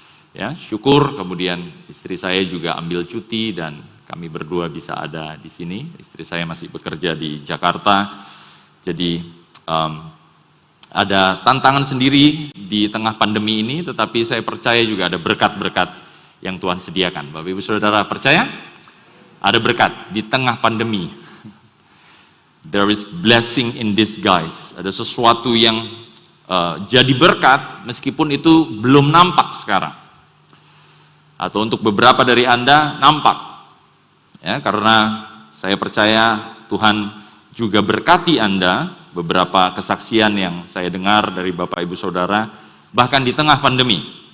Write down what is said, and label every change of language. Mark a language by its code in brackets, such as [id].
[id] Ya, syukur kemudian istri saya juga ambil cuti dan kami berdua bisa ada di sini. Istri saya masih bekerja di Jakarta, jadi ada tantangan sendiri di tengah pandemi ini, tetapi saya percaya juga ada berkat-berkat yang Tuhan sediakan. Bapak Ibu Saudara percaya? Ada berkat di tengah pandemi. [en] There is blessing in disguise. [id] Ada sesuatu yang jadi berkat meskipun itu belum nampak sekarang. Atau untuk beberapa dari Anda nampak. Ya, karena saya percaya Tuhan juga berkati Anda. Beberapa kesaksian yang saya dengar dari Bapak Ibu Saudara, bahkan di tengah pandemi.